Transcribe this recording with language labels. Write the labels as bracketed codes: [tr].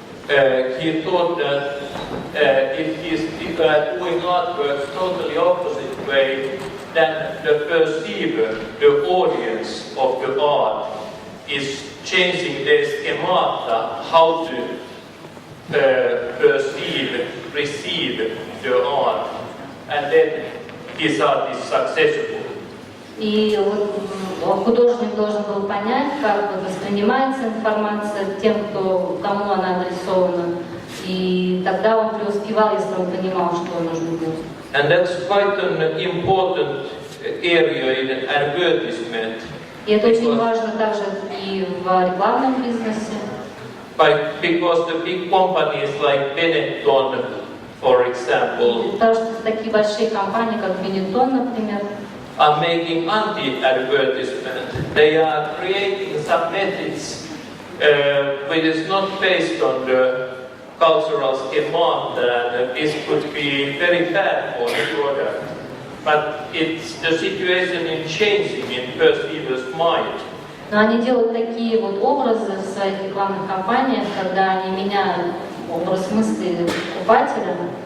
[en] he thought that it is doing artworks totally opposite way, that the perceiver, the audience of the art, is changing their schemata, how to perceive, receive the art, and then his art is successful. [ru] И вот художник должен был понять, как воспринимается информация тем, кому она адресована. И тогда он преуспевал, если он понимал, что нужно делать. [en] And that's quite an important area in advertisement. [ru] И это очень важно также и в рекламном бизнесе. [en] Because the big companies like Benetton, for example, [ru] Потому что такие большие компании, как Benetton, например, [en] are making anti-advertisement. They are creating some methods which is not based on the cultural schemata, and this could be very bad for the product. But it's the situation in changing in perceiver's mind. [ru] Но они делают такие вот образы в своих рекламных кампаниях, когда они меняют образ мысли покупателя.